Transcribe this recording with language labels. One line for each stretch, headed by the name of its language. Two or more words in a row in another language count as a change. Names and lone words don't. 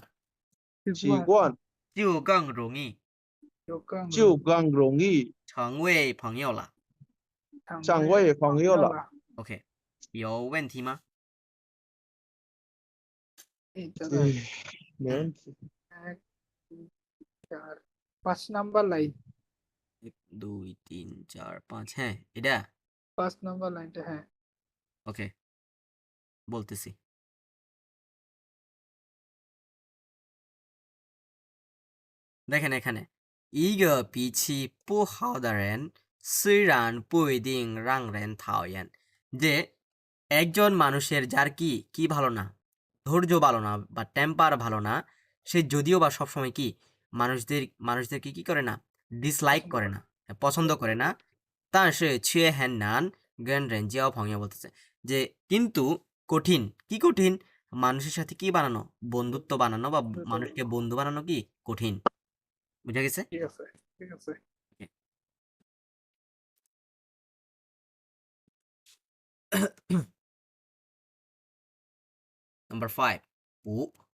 Chinese: 习惯，就更容易就更容易成为朋友了。成为朋友了。 OK， 有问题吗？没问题。
English: First number line
Bangla: 1 2 3 4 5 হ্যাঁ এটা
English: first number line
Bangla: টা হ্যাঁ ওকে বলতেছি। দেখেন এখানে
Chinese: 一个脾气不好的人虽然不一定让人讨厌,
Bangla: যে একজন মানুষের যার কি ভালো না, ধৈর্য ভালো না বা টেম্পার ভালো না, সে যদিও বা সবসময় মানুষদেরকে কি করে না, ডিসলাইক করে না, পছন্দ করে না,
Chinese: 但是却很难跟人交朋友
Bangla: বলতেছে যে কিন্তু কঠিন মানুষের সাথে কি বানানো, বন্ধুত্ব বানানো বা মানুষকে বন্ধু বানানো কি কঠিন। বুঝা গেছে? ঠিক আছে
English: Number 5 5